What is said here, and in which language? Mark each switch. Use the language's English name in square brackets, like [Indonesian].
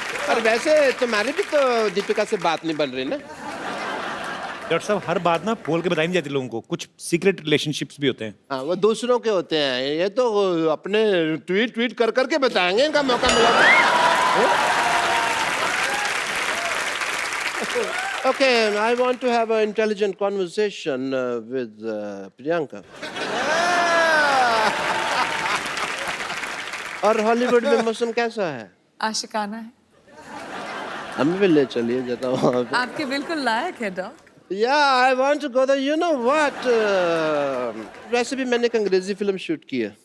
[Hindi] और वैसे तुम्हारी भी तो दीपिका से बात नहीं बन रही ना। डॉक्टर साहब हर बात ना बोल के बताई नहीं जाती लोगों को, कुछ सीक्रेट रिलेशनशिप्स भी होते हैं। हाँ, वो दूसरों के होते हैं, ये तो अपने ट्वीट कर करके बताएंगे, इनका मौका मिला। [English] Okay, I want to have an intelligent conversation with Priyanka. [Hindi] और हॉलीवुड में मौसम कैसा है? आशिकाना है। हमें भी ले चलिए जरा वहाँ पे। आपके बिल्कुल लायक है dock. [English] Yeah, I want to go there. You know what? [Hindi] वैसे भी मैंने एक अंग्रेजी फिल्म शूट की है।